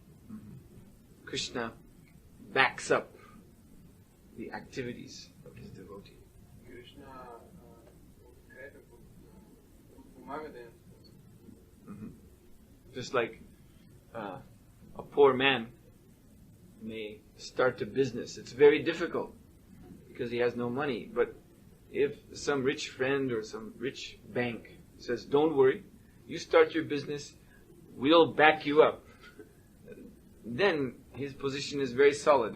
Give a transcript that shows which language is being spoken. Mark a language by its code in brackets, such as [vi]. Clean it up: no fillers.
[en] Mm-hmm. Krishna backs up the activities of his devotee. [bg] Кришна подкрепя, помага дейността. [en] Just like a poor man may start a business. It's very difficult because he has no money. But if some rich friend or some rich bank says, don't worry, you start your business, we'll back you up, then his position is very solid.